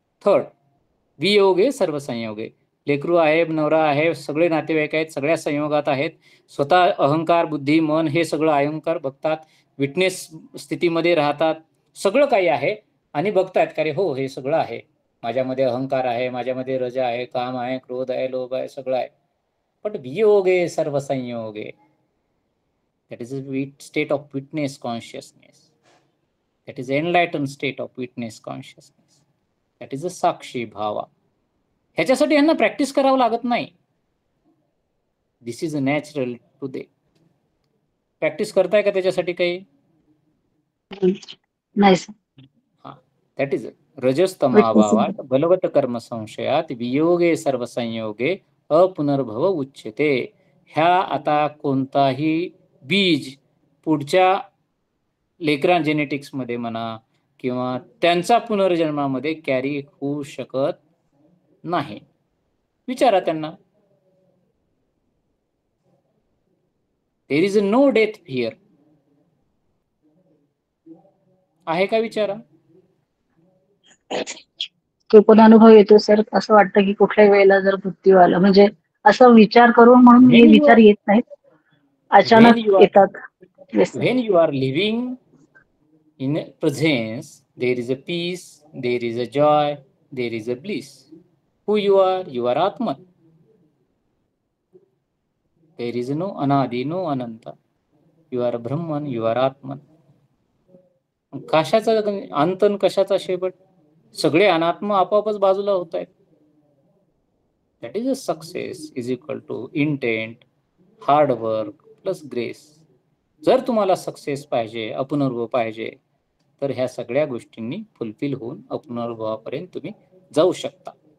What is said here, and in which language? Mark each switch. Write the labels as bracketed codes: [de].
[mr] Third, [sa] वियोगे सर्व संयोगे. [mr] लेकरू आहे, नवरा आहे, सगळे नातेवाईक आहेत, सगळ्या संयोगात आहेत. स्वतः अहंकार, बुद्धी, मन हे सगळं अहंकार बघतात, विटनेस स्थितीमध्ये राहतात, सगळं काही आहे आणि बघतायत का रे हो हे सगळं आहे, माझ्यामध्ये अहंकार आहे, माझ्यामध्ये रज आहे, काम आहे, क्रोध आहे, लोभ आहे, सगळं आहे. [en] but [sa] वियोगे सर्व संयोगे, [en] that is a state of witness consciousness, that is enlightened state of witness consciousness, that is a साक्षी भावा. [mr] ह्याच्यासाठी यांना प्रॅक्टिस करावं लागत नाही. [en] This is a natural to they. [mr] Practice करताय का त्याच्यासाठी काही? नाही सर. [sa] हा, [en] that is [sa] रजस्तमाभावात बलवत कर्म संशयात वियोगे सर्व संयोगे अपुनर्भव उच्यते. [mr] ह्या आता कोणताही बीज पुढच्या लेकरां जेनेटिक्समध्ये म्हणा किंवा त्यांचा पुनर्जन्मामध्ये कॅरी होऊ शकत नाही. विचारा त्यांना. [en] There is no death here. [mr] आहे का? विचारा. तो पण अनुभव येतो सर. असं वाटतं की कुठल्याही वेळेला जर मृत्यू आला, म्हणजे असं विचार करून म्हणून हे विचार येत नाहीत, अचानक येतात. [en] When you are living in presence, there is a peace, there is a joy, there is a bliss. Who you are? You are Atman. There is no Anadi, no Ananta. You are Brahman, you are Atman. [mr] कशाचा अंतन, कशाचा शेवट? सगळे अनात्म आपोआपच बाजूला होत आहेत. [en] That is a success is equal to intent, hard work plus grace. [mr] जर तुम्हाला सक्सेस पाहिजे, अपुनर्भव पाहिजे, तर ह्या सगळ्या गोष्टींनी फुलफिल होऊन अपुनर्भवापर्यंत तुम्ही जाऊ शकता.